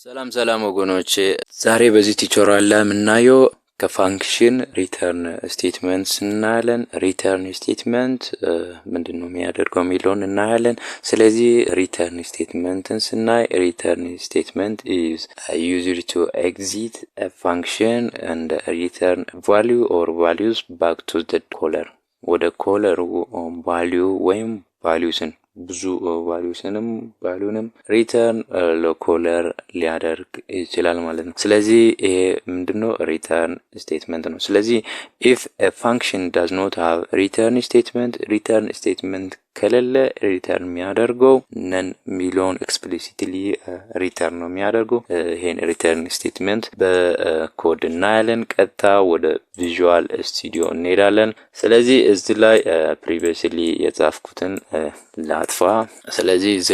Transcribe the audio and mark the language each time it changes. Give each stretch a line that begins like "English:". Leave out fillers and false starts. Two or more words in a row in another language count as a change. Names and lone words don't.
Amharic: ሰላም ወገኖች፣ ዛሬ በዚህ ቲዩቶሪያል ላይ የምናየው ከፋንክሽን
English: return statement
Amharic: እናያለን።
English: return statement
Amharic: ምንድነው የሚያደርገው የሚለውን እናያለን። ስለዚህ ሪተርን ስቴትመንትን ስናይ
English: return statement is used to exit a function and return value or values back to the caller።
Amharic: ወደ ኮለሩ ቫልዩ ወይም ቫልዩስን ብዙ ቫልዩንም ሪተርን ለኮለር ሊያደርግ ይችላል ማለት ነው። ስለዚህ ይሄ ምንድነው
English: return statement
Amharic: ነው። ስለዚህ
English: if a function does not have return statement
Amharic: ከሌለ ሪተርን የሚያደርገው ነን ሚሊዮን ኤክስፕሊሲትሊ ሪተርን ነው የሚያደርገው። ይሄን
English: return statement
Amharic: በኮድ እናያለን። ቀጥታ ወደ ቪዥዋል ስቱዲዮ እንሄዳለን። ስለዚህ እዚህ ላይ ፕሪቪየስሊ የጻፍኩትን ላጥፋ። ስለዚህ እዚህ